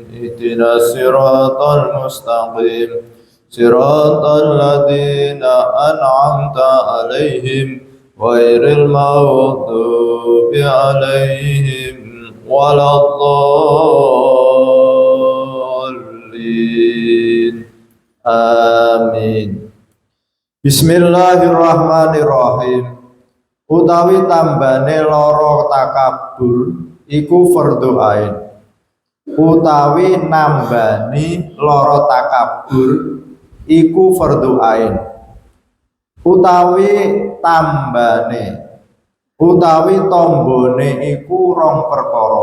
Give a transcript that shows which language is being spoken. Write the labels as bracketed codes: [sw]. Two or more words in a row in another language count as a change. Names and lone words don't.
[ar] اهدنا الصراط المستقيم صراط الذين أنعمت عليهم غير المغضوب عليهم ولا الضالين. Amin. بسم الله الرحمن الرحيم. [jv] Utawi tambane loro takabur iku [ar] فرض عين. [jv] Utawi nambani loro takabur iku [ar] فرض عين. [jv] Utawi tambane utawi tombone iku rong perkara.